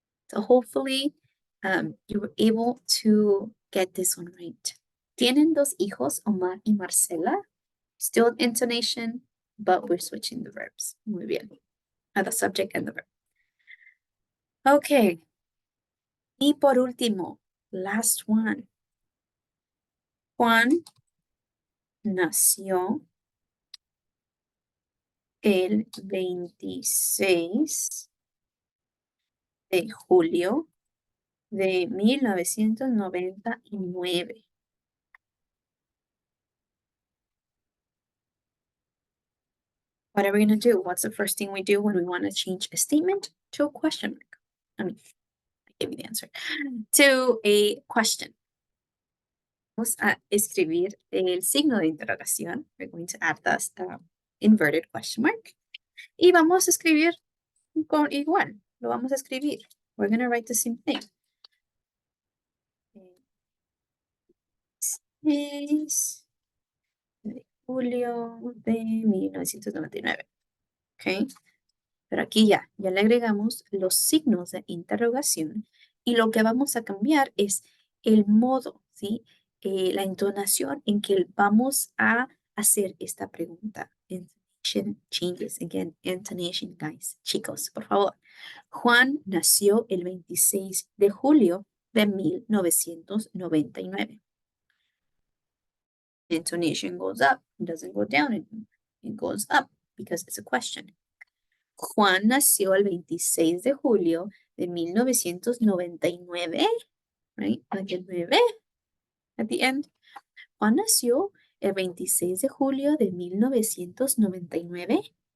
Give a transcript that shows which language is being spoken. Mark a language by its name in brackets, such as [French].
[English] So hopefully you were able to get this one right. [Spanish] Tienen dos hijos, Omar y Marcela. [English] Still intonation, but we're switching the verbs. [Spanish] Muy bien. [English] The subject and the verb. Okay. [Spanish] Y por último, [English] last one. [Spanish] Juan nació el 26 de julio de 1999. [English] What are we going to do? What's the first thing we do when we want to change a statement to a question mark? I mean, I gave you the answer. To a question. [Spanish] Vamos a escribir el signo de interrogación. [English] We're going to add the inverted question mark. [Spanish] Y vamos a escribir con igual. Lo vamos a escribir. [English] We're going to write the same thing. [Spanish] 6 de julio de 1999. ¿Ok? Pero aquí ya le agregamos los signos de interrogación y lo que vamos a cambiar es el modo, ¿sí? La entonación en que vamos a hacer esta pregunta. [English] Intonation changes. Again, intonation, guys. [Spanish] Chicos, por favor. Juan nació el 26 de julio de 1999. [English] Intonation goes up, it doesn't go down, it goes up because it's a question. [Spanish] Juan nació el 26 de julio de 1999, right? [English] Like el 9 at the end. [Spanish] Juan nació el 26 de julio de 1999.